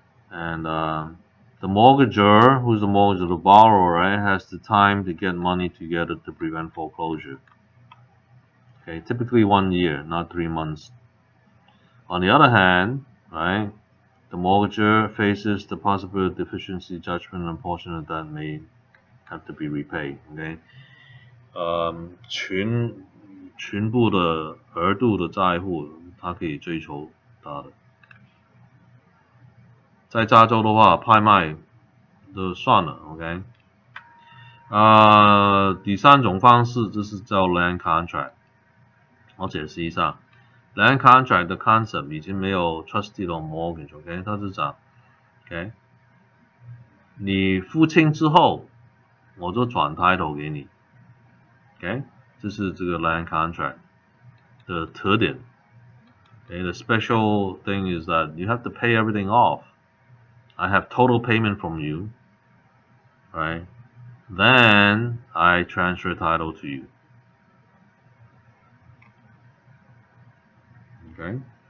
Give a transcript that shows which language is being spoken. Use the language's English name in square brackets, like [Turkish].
[English] And the mortgager, who's the mortgage, the borrower, right, has the time to get money together to prevent foreclosure. Okay, typically 1 year, not 3 months. On the other hand, right, the mortgager faces the possibility of deficiency judgment and a portion of that may have to be repaid. [Chinese] Okay， 全部的额度的债务，他可以追求他的。在加州的话，拍卖就算了 ，OK。第三种方式就是叫 land contract， 我解释一下。 land contract 的 concept 已经没有 trustee 或 mortgage，OK， 它是讲 ，OK， 你付清之后，我就转 title 给你 ，OK， 这是这个 land contract 的特点。 [English] Okay, the special thing is that you have to pay everything off. I have total payment from you, right? Then I transfer title to you. Okay.